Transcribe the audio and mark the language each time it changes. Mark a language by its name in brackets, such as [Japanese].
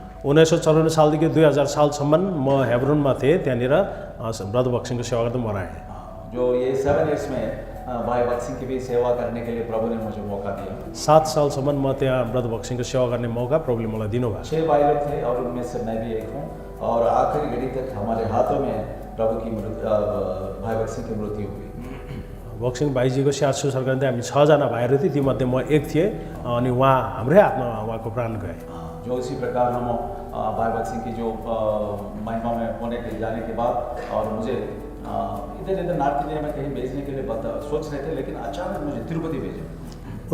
[Nepali] 1994 सालदेखि 2000 सालसम्म म हेब्रोनमा थिएँ, त्यहाँनिर ब्रदर बक्सिङको सेवा गर्दै म रहेँ। [Hindi] जो ये 7 years में भाई बक्सिंग की भी सेवा करने के लिए प्रभु ने मुझे मौका दिया। [Nepali] 7 सालसम्म म त्यहाँ ब्रदर बक्सिङको सेवा गर्ने मौका प्रभुले मलाई दिनुभयो। [Hindi] 6 भाई लोग थे और उनमें से मैं भी एक हूँ और आखिरी घड़ी तक हमारे हाथों में प्रभु की भाई बक्सिंग की मृत्यु हुई। [Nepali] बक्सिङ भाइजीको स्याहार सुसार गर्ने हामी 6 जना भाइहरू थिए, तीमध्ये म एक थिएँ अनि उहाँ हाम्रै हातमा उहाँको प्राण गए। [Hindi] जो इसी प्रकार हम भाई बक्सिंग की जो महिमा में होने के जाने के बाद और मुझे इधर नॉर्थ इंडिया में कहीं भेजने के लिए सोच रहे थे, लेकिन अचानक मुझे तिरुपति भेजे।